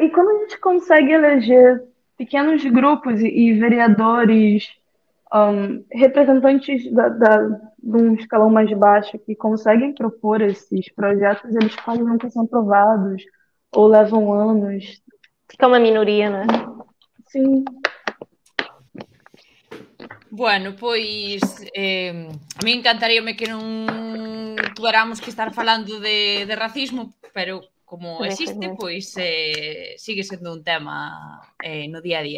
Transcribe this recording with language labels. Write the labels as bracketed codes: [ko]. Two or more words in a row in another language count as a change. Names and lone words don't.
[pt] E quando a gente consegue eleger pequenos grupos e vereadores, representantes de um escalão mais baixo que conseguem propor esses projetos, eles quase nunca são aprovados ou levam anos. Porque é uma minoria, não é? Sim. [gl] Bueno, pois a mí encantaríame que non tuéramos que estar falando de racismo, pero como existe, pois sigue sendo un tema no día a día.